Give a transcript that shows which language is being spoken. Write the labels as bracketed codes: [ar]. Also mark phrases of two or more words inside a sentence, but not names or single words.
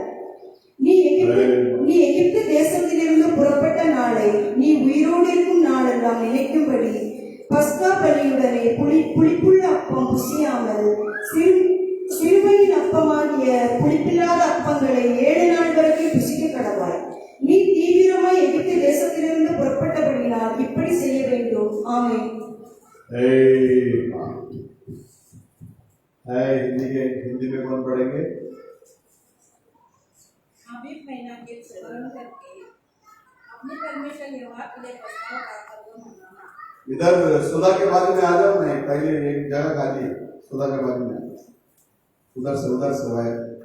[ta] நீ எகிப்து தேசத்திலிருந்து புறப்பட்ட நாளை நீ உயிரோடு இருக்கும் நாளெல்லாம் நினைக்கும்படி பஸ்கா பலியுடனே புளிப்புள்ள அப்பம் புசியாமல் சிறுமையின் அப்பமாகிய புளிப்பில்லாத அப்பங்களை 7 நாள் வரைக்கும் புசிக்க கடவாய். நீ தீவிரமாய் எகிப்து தேசத்திலிருந்து புறப்பட்டபடினால் இப்படி செய்ய வேண்டும். ஆமென். [hi] हिंदी में कौन पढ़ेंगे? आबीब महीना के स्मरण करके अपने परमेश्वर यहोवा के लिए पस्का का पर्व मनाना। इधर सुधा के बाजू में आ जाओ। नहीं, पहले एक जगह खाली है, सुधा के बाजू में उधर से आए।